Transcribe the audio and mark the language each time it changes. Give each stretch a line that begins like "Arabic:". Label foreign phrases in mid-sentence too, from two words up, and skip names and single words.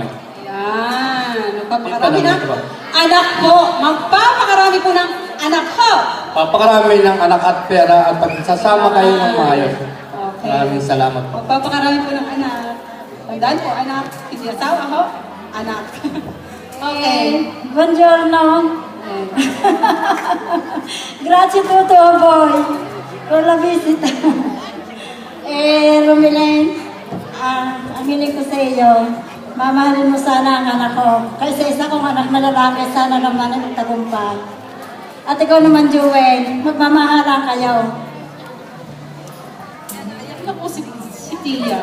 Filipino: Yan, magpapakarami na. Anak ko, magpapakarami po ng anak ko. Papakarami ng anak at pera at pagsasama kayo ng maayos. Okay. Maraming salamat po. Magpapakarami po ng anak. Tandaan po, anak. Hindi asawa ho, anak. Okay.
Italian: Buongiorno. Grazie tutto voi per la visita.
Filipino: Rumilen, ang hiling ko sa iyo, mamahalin mo sana ang anak ko. Kaysa isa kong anak na lalaki, sana naman ay magtagumpay. At ikaw naman, Joel, magmamahalan kayo. Ako si Tia.